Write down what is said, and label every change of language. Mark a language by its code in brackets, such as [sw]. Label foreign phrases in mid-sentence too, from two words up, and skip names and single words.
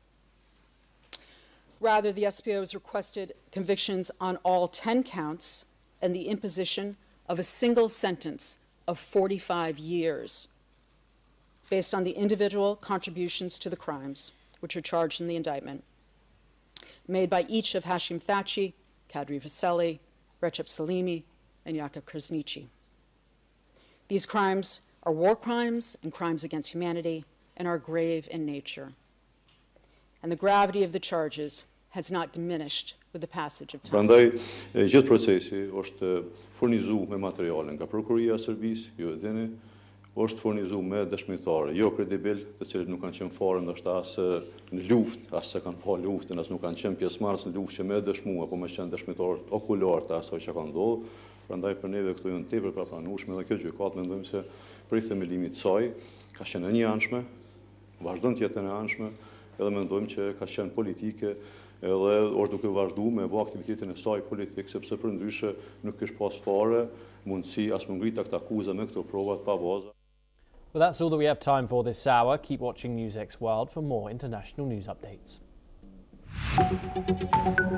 [en] Rather, the SPO has requested convictions on all 10 counts and the imposition of a single sentence of 45 years based on the individual contributions to the crimes which are charged in the indictment, made by each of Hashim Thaqi, Kadri Veseli, Recep Salimi, and Jakub Krasniqi. These crimes are war crimes and crimes against humanity and are grave in nature. And the gravity of the charges has not diminished with the passage of time. [sq] Prandaj, gjithë procesi është furnizuar me materiale nga prokuria e Serbisë, ju e dini, është furnizuar me dëshmitarë jo kredibil, të cilët nuk kanë qenë fare ndoshta as në luftë, as se kanë pa luftën, as nuk kanë qenë pjesëmarrës në luftë që me dëshmua, apo me qenë dëshmitarë okular të asaj që ka ndodhur. Prandaj për neve këto janë tepër pra pranueshme dhe kjo gjykatë mendojmë se për themelimit të saj ka qenë e njëanshme, vazhdon të jetë e njëanshme, edhe mendojmë që ka qenë politike edhe është duke vazhdu me bë aktivitetin e saj politik, sepse për ndryshe nuk kishte pas fare mundësi as më ngrita këtë akuzë me këto provat pa baza. [en] Well, that's all that we have time for this hour. Keep watching NewsX World for more international news updates.